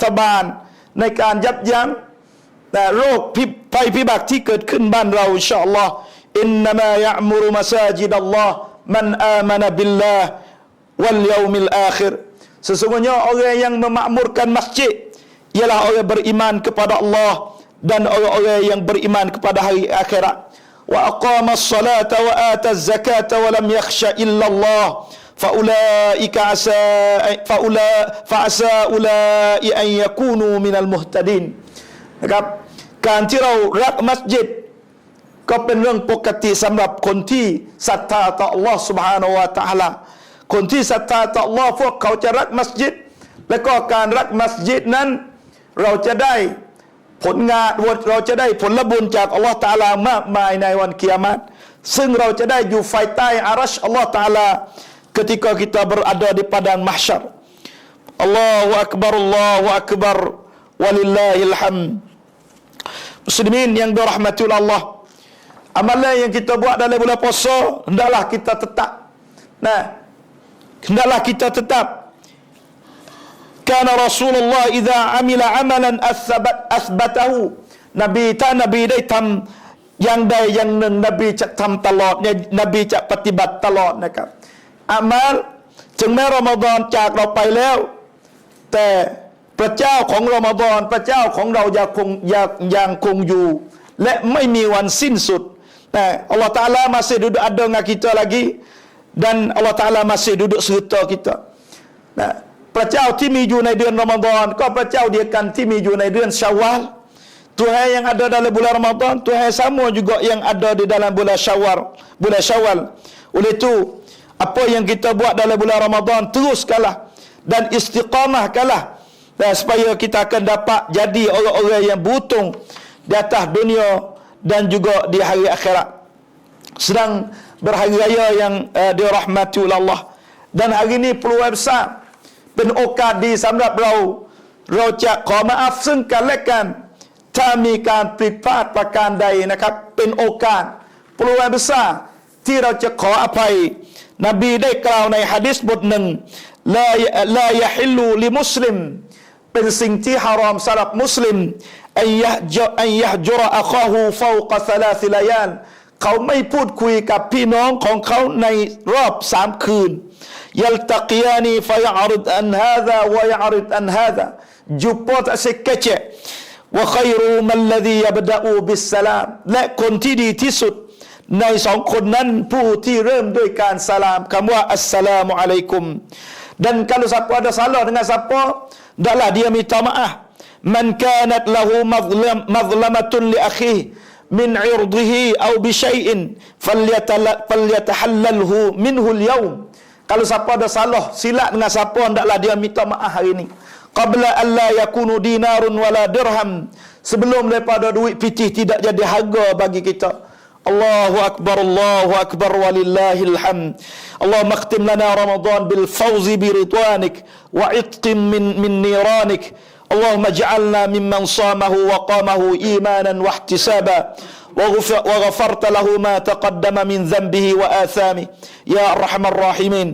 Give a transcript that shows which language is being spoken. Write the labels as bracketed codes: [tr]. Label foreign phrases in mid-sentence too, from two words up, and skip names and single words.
[th] บาลในการยับยั้งแต่โรคภัยพิบัติที่เกิดขึ้นบ้านเรา [ar] إن شاء الله إنما يعمر مساجد الله من آمن بالله واليوم الآخر [ms] sesungguhnya orang yang memakmurkan masjid ialah orang beriman kepada Allah dan orang-orang yang beriman kepada hari akhirat [ar] وأقام الصلاة وآتى الزكاة ولم يخش إلا الله فأولئك عسى أولئك أن يكونوا من المهتدين [th] นะครับการที่เรารักมัสยิดก็เป็นเรื่องปกติสำหรับคนที่ศรัทธาต่อ Allah [ar] سبحانه وتعالى [th] คนที่ศรัทธาต่อ Allah พวกเขาจะรักมัสยิดและก็การรั กมัสยิดนั้นเราจะได้ผลงานเราจะได้ผลบุญจาก Allah Ta'ala มากมายในวันกิยามะฮ์ซึ่งเราจะได้อยู่ภายใต้อารัช Allah Ta'ala [ms] ketika kita berada di padang mahsyar [ar] الله أكبر ولله الحمد [ms] muslimin yang dirahmati Allah amalan yang kita buat dalam bulan puasa hendaklah kita tetap hendaklah kita tetap [ar] كان رسول الله إذا عمل عملا أثبته [th] นบีได้ทำอย่างใดอย่างหนึ่งนบีจะทำตลอดเนี่ยนบีจะปฏิบัติตลอดนะครับอามัลถึงแม้รอมฎอนจากเราไปแล้วแต่พระเจ้าของรอมฎอนพระเจ้าของเรายังคงอยู่และไม่มีวันสิ้นสุดแต่อัลลอฮฺตะอาลา [ms] masih duduk ada dengan kita lagi dan Allah Taala masih duduk serta kita. Nah, [th] พระเจ้าที่มีอยู่ในเดือนรอมฎอนก็พระเจ้าเดียวกันที่มีอยู่ในเดือนชาวาล [ms] Tuhan yang ada dalam bulan Ramadan, Tuhan sama juga yang ada di dalam bulan Syawal. Oleh itu, apa yang kita buat dalam bulan Ramadan teruskanlah dan istiqamahkanlah dan supaya kita akan dapat jadi orang-orang yang beruntung di atas dunia dan juga di hari akhirat. Sedang berhari raya yang dirahmati oleh Allah. Dan hari ini peluang besar [th] เป็นโอกาสดีสำหรับเราจะขอมาอัฟซึ่งกันและกันถ้ามีการผิดพลาดประการใดนะครับเป็นโอกาสปลุกอับซาที่เราจะขอ อภัยนบีได้กล่าวในหะดีษบทหนึ่ง [ar] لا يحل لمسلم [th] เป็นสิ่งที่ฮารอมสำหรับมุสลิม [ar] أن يهجر أخا ه فوق ثلاث ليال [th] เขาไม่พูดคุยกับพี่น้องของเขาในรอบ3 คืน [ar] يلتقيان فيعرض هذا ويعرض هذا [ms] jumpa tak sekecek [ar] وخير من الذي يبدأ بالسلام [th] และคนที่ดีที่สุดใน2 คนนั้นผู้ที่เริ่มด้วยการสลามคำว่าอัสสลามุอะลัยกุม [ms] dan kalau siapa ada salah dengan siapa hendaklah dia minta maaf [ar] من كانت له مظلمة لأخيه من عرضه أو بشيء فليتحلله منه اليوم. [ms] Kalau siapa ada salah silap dengan siapa hendaklah dia minta maaf hari ini [ar] قبل أن لا يكون دينار ولا درهم [ms] sebelum daripada duit pitih tidak jadi harga bagi kita. [ar] الله أكبر ولله الحمد. اللهم اختم لنا رمضان بالفوز برضوانك وعتقك من نيرانك. اللهم اجعلنا ممن صامه وقامه إيمانا واحتسابا وغفرت له ما تقدم من ذنبه وآثامه يا أرحم الراحمين.